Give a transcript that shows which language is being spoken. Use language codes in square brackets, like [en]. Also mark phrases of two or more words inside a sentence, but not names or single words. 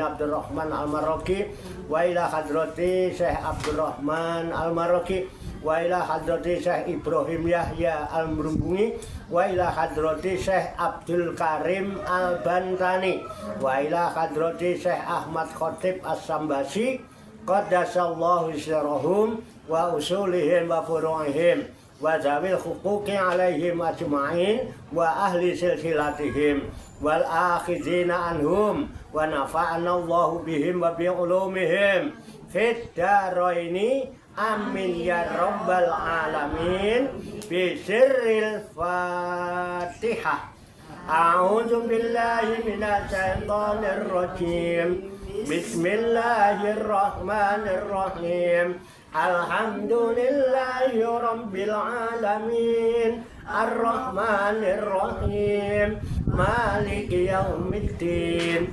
[ar] عبد الرحمن المراقي وإلى حضرة الشيخ عبد الرحمن المراقي وإلى حضرة الشيخ إبراهيم يحيى المرومبونجي وإلى حضرة الشيخ عبد الكريم البنتني وإلى حضرة الشيخ أحمد خطيب السمباسي قدس الله سرهم وأصولهم وفروعهم وذوي الحقوق عليهم أجمعين وأهل سلسلتهم والآخذين عنهم ونفعنا الله بهم وبعلومهم في الدارين آمين يا رب العالمين بسر الفاتحة. أعوذ بالله من الشيطان الرجيم. بسم الله الرحمن الرحيم. الحمد لله رب العالمين. الرحمن الرحيم مالك يوم الدين.